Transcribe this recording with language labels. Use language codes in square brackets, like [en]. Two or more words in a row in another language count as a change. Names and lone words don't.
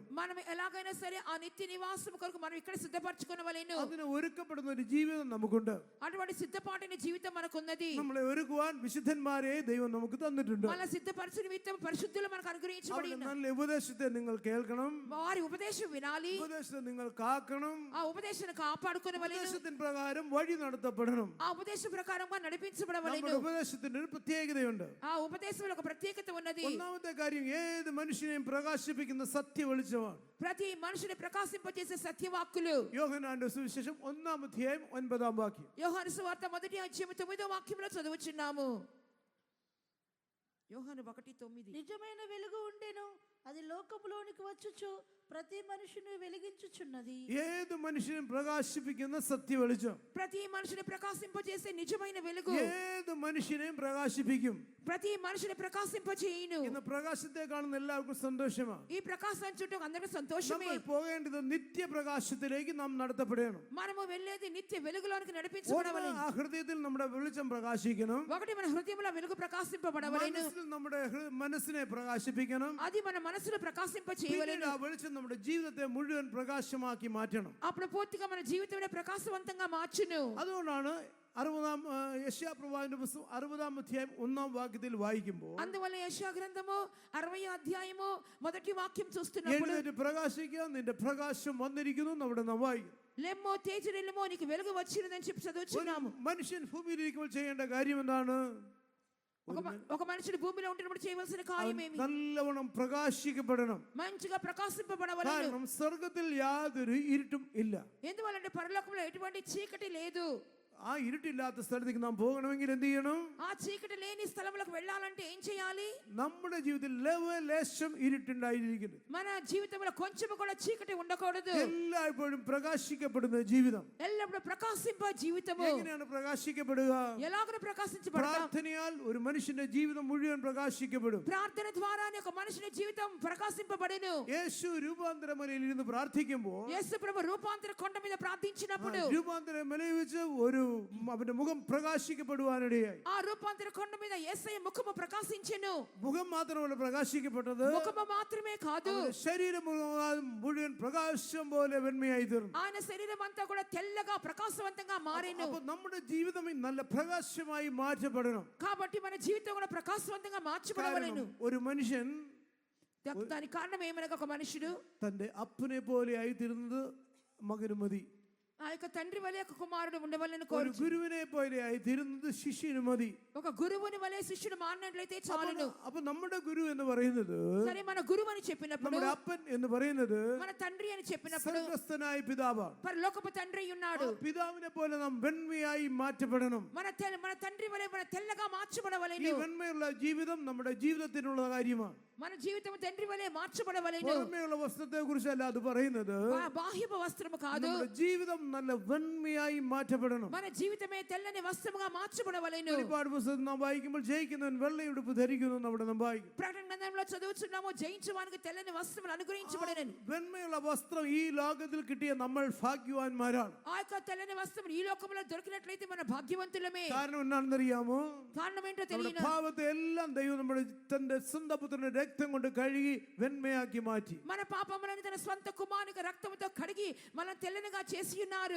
[te] మనం ఎలాగైనా సరే ఆ నిత్య నివాసం కొరకు మనం ఇక్కడ సిద్ధపరచుకొనవలెను. [ml] അതിന് ഒരുക്കപ്പെടുന്ന ഒരു ജീവിതം നമുക്കുണ്ട്. [te] అటువంటి సిద్ధపాటైన జీవితం మనకున్నది. [ml] നമ്മളെ ഒരുക്കുവാൻ വിശുദ്ധന്മാരെ ദൈവം നമുക്ക് തന്നിട്ടുണ്ട്. [te] మన సిద్ధపరచు నిమిత్తం పరిశుద్ధులు మనకు అనుగ్రహించబడి [ml] അവരുടെ [te] ఉన్నారు. [ml] നല്ല ഉപദേശത്തെ നിങ്ങൾ കേൾക്കണം, [te] వారి ఉపదేశం వినాలి, [ml] ഉപദേശത്തെ നിങ്ങൾ കാക്കണം, [te] ఆ ఉపదేశాన్ని కాపాడుకొనవలెను, [ml] ഉപദേശത്തിന് പ്രകാരം വഴി നടത്തപ്പെടണം. [te] ఆ ఉపదేశం ప్రకారంగా నడిపించబడవలెను. [ml] നമ്മുടെ ഉപദേശത്തിന് ഒരു പ്രത്യേകതയുണ്ട്. [te] ఆ ఉపదేశంలో ఒక ప్రత్యేకత ఉన్నది. [ml] ഒന്നാമത്തെ കാര്യം, ഏത് മനുഷ്യനെയും പ്രകാശിപ്പിക്കുന്ന സത്യ വെളിച്ചമാണ്. [te] ప్రతి మనిషిని ప్రకాశింపజేసే సత్యవాక్కులు. [ml] యోഹന്നാന്റെ സുവിശേഷം 1-ാം അധ്യായം 9-ാം വാക്യം. [te] యోహాను సువార్త 1వ అధ్యాయం 9వ వాక్యంలో చదువుచున్నాము. యోహాను 1:9. నిజమైన వెలుగు ఉండెను, అది లోకములోనికి వచ్చుచు ప్రతి మనుషుని వెలిగించుచున్నది. [ml] ഏത് മനുഷ്യനും പ്രകാശിപ്പിക്കുന്ന സത്യ വെളിച്ചം. [te] ప్రతి మనిషిని ప్రకాశింపజేసే నిజమైన వెలుగు. [ml] ഏത് മനുഷ്യനെയും പ്രകാശിപ്പിക്കും. [te] ప్రతి మనిషిని ప్రకాశింపజేయును. [ml] ഇന്ന് പ്രകാശത്തെ കാണുന്ന എല്ലാവർക്കും സന്തോഷമാണ്. [te] ఈ ప్రకాశం చుట్టూ అందరికీ సంతోషమే. [ml] നമ്മൾ പോകേണ്ടത് നിത്യപ്രകാശത്തിലേക്ക് നാം നടത്തപ്പെടണം. [te] మనము వెళ్ళేది నిత్య వెలుగులోనికి [ml] ഒന്ന്, [te] నడిపించబడవలెను. [ml] ആ ഹൃദയത്തിൽ നമ്മുടെ വെളിച്ചം പ്രകാശിക്കണം. [te] ఒకటి మన హృదయంలో వెలుగు ప్రకాశింపబడవలెను. [ml] മനസ്സിൽ നമ്മുടെ മനസ്സിനെ പ്രകാശിപ്പിക്കണം. [te] అది మన మనసును ప్రకాశింప [ml] പിന്നീട് [te] చేయవలెను. [ml] ആ വെളിച്ചം നമ്മുടെ ജീവിതത്തെ മുഴുവൻ പ്രകാശമാക്കി മാറ്റണം. [te] అప్పుడు పూర్తిగా మన జీవితంలో ప్రకాశవంతంగా మార్చును. [ml] അതുകൊണ്ടാണ് 60-ാം യെശയ്യാപ്രവാചകന്റെ പുസ്തകം 60-ാം അധ്യായം 1-ാം വാക്യത്തിൽ വായിക്കുമ്പോൾ, [te] అందువల్ల యెషయా గ్రంథము 60వ అధ్యాయము మొదటి వాక్యం చూస్తున్నప్పుడు, [ml] എഴുന്നേറ്റ് പ്രകാശിക്കുക, നിന്റെ പ്രകാശം വന്നിരിക്കുന്നു നമ്മുടെ നാം വായിക്കും. [te] లెమ్మో తేజరిల్లుమో నీకు వెలుగు వచ్చినదని చెప్పి చదువుచున్నాము. [ml] മനുഷ്യൻ ഭൂമിയിൽ ഇരിക്കുമ്പോൾ ചെയ്യേണ്ട കാര്യം എന്താണ്? [te] ఒక మనిషిని భూమిలో ఉంటున్నప్పుడు చేయవలసిన కార్యం ఏమి? [ml] നല്ലവണ്ണം പ്രകാശിക്കപ്പെടണം. [te] మంచిగా ప్రకాశింపబడవలెను. [ml] കാരണം സ്വർഗത്തിൽ യാതൊരു ഇരുട്ടും ഇല്ല. [te] ఎందువల్లంటే పరలోకంలో ఎటువంటి చీకటి లేదు. [ml] ആ ഇരുട്ടില്ലാത്ത സ്ഥലത്തേക്ക് നാം പോകണമെങ്കിൽ എന്ത് ചെയ്യണം? [te] ఆ చీకటి లేని స్థలములకు వెళ్ళాలంటే ఏం చేయాలి? [ml] നമ്മുടെ ജീവിതത്തിൽ ലവലേശം ഇരുട്ടുണ്ടായിരിക്കുന്നു. [te] మన జీవితంలో కొంచెం కూడా చీకటి ఉండకూడదు. [ml] എല്ലായ്പ്പോഴും പ്രകാശിക്കപ്പെടുന്ന ജീവിതം. [te] ఎల్లప్పుడూ ప్రకాశింప జీవితము. [ml] എങ്ങനെയാണ് പ്രകാശിക്കപ്പെടുക? [te] ఎలాగ ప్రకాశించబడతాం? [ml] പ്രാർത്ഥനയാൽ ഒരു മനുഷ്യന്റെ ജീവിതം മുഴുവൻ പ്രകാശിക്കപ്പെടും. [te] ప్రార్థన ద్వారానే ఒక మనిషిని జీవితం ప్రకాశింపబడెను. [ml] യേശു രൂപാന്തരമലയിൽ ഇരുന്ന് പ്രാർത്ഥിക്കുമ്പോൾ [te] యేసు ప్రభు రూపాంతర కొండ మీద ప్రార్థించినప్పుడు [ml] രൂപാന്തരമലയിൽ വെച്ച് ഒരു അവന്റെ മുഖം പ്രകാശിക്കപ്പെടുവാനിടയായി. [te] ఆ రూపాంతర కొండ మీద యేసయ్య ముఖము ప్రకాశించెను. [ml] മുഖം മാത്രമല്ല പ്രകാശിക്കപ്പെട്ടത്, [te] ముఖము మాత్రమే కాదు, [ml] ശരീരം മുഴുവൻ പ്രകാശം പോലെ വെണ്മയായി തീർന്നു. [te] ఆయన శరీరం అంతా కూడా తెల్లగా ప్రకాశవంతంగా మారెను. [ml] അപ്പൊ നമ്മുടെ ജീവിതം നല്ല പ്രകാശമായി മാറ്റപ്പെടണം. [te] కాబట్టి మన జీవితం కూడా ప్రకాశవంతంగా మార్చబడవలెను. [ml] ഒരു മനുഷ്യൻ [te] దానికి కారణం ఏమనగా ఒక మనుషుడు [ml] തന്റെ അപ്പനെ പോലെ ആയി തീർന്നത് മകന് മതി. [te] ఆ యొక్క తండ్రి వలె ఒక కుమారుడు ఉండవలెను [ml] ഒരു [te] కోరు. [ml] ഗുരുവിനെ പോലെ ആയി തീരുന്നത് ശിഷ്യന് മതി. [te] ఒక గురువుని వలె శిష్యుడు మారినట్లయితే చాలును. [ml] അപ്പൊ നമ്മുടെ ഗുരു എന്ന് പറയുന്നത്, [te] సరే మన గురువు అని చెప్పినప్పుడు, [ml] നമ്മുടെ അപ്പൻ എന്ന് പറയുന്നത് [te] మన తండ్రి అని చెప్పినప్పుడు [ml] സ്വർഗ്ഗസ്ഥനായ പിതാവാണ്. [te] పరలోకపు తండ్రి ఉన్నాడు. [ml] പിതാവിനെ പോലെ നാം വെണ്മയായി മാറ്റപ്പെടണം. [te] మన తండ్రి వలె మన తెల్లగా [ml] ഈ [te] మార్చబడవలెను. [ml] വെണ്മയുള്ള ജീവിതം നമ്മുടെ ജീവിതത്തിനുള്ള കാര്യമാണ്. [te] మన జీవితం తండ్రి వలె మార్చబడవలెను. [ml] പുറമേയുള്ള വസ്ത്രത്തെ കുറിച്ചല്ല അത് പറയുന്നത്. [te] బాహ్యపు వస్త్రము కాదు, [ml] നമ്മുടെ ജീവിതം നല്ല വെണ്മയായി മാറ്റപ്പെടണം. [te] మన జీవితమే తెల్లని వస్త్రముగా మార్చబడవలెను. [ml] വെളിപ്പാട് പുസ്തകം നാം വായിക്കുമ്പോൾ ജയിക്കുന്നവൻ വെള്ളയുടുപ്പ് ധരിക്കുന്നു എന്ന് അവിടെ നാം വായിക്കും. [te] ప్రకటన గ్రంథంలో చదువుచున్నాము, జయించువానికి తెల్లని వస్త్రములు అనుగ్రహించబడెను. [ml] വെണ്മയുള്ള വസ്ത്രം ഈ ലോകത്തിൽ കിട്ടിയ നമ്മൾ ഭാഗ്യവാന്മാരാണ്. [te] ఆ యొక్క తెల్లని వస్త్రం ఈ లోకంలో దొరికినట్లయితే మన భాగ్యవంతులమే. [ml] കാരണം എന്താണെന്നറിയാമോ? [te] కారణం ఏంటో [ml] നമ്മുടെ [te] తెలియదు. [ml] പാപത്തെ എല്ലാം ദൈവം നമ്മുടെ തന്റെ സ്വന്തം പുത്രന്റെ രക്തം കൊണ്ട് കഴുകി വെണ്മയാക്കി മാറ്റി. [te] మన పాపములను తన స్వంత కుమారుని రక్తముతో కడిగి మనం తెల్లనిగా చేసి ఉన్నారు.